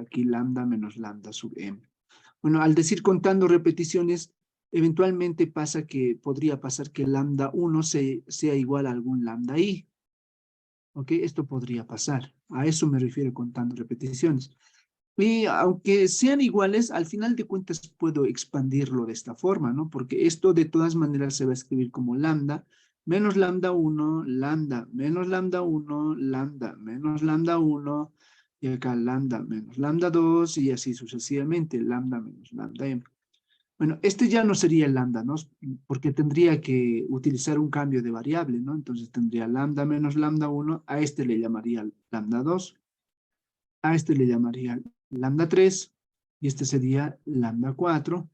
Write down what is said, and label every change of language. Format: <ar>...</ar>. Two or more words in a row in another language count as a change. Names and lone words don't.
<es>Aquí lambda menos lambda sub m. Bueno, al decir contando repeticiones, eventualmente podría pasar que lambda 1 sea igual a algún lambda i. ¿Ok? Esto podría pasar. A eso me refiero contando repeticiones. Y aunque sean iguales, al final de cuentas puedo expandirlo de esta forma, ¿no? Porque esto de todas maneras se va a escribir como lambda menos lambda 1, lambda menos lambda 1, lambda menos lambda 1, y acá lambda menos lambda 2, y así sucesivamente, lambda menos lambda m. Bueno, este ya no sería el lambda, ¿no? Porque tendría que utilizar un cambio de variable, ¿no? Entonces tendría lambda menos lambda 1, a este le llamaría lambda 2, a este le llamaría lambda 3, y este sería lambda 4.</es>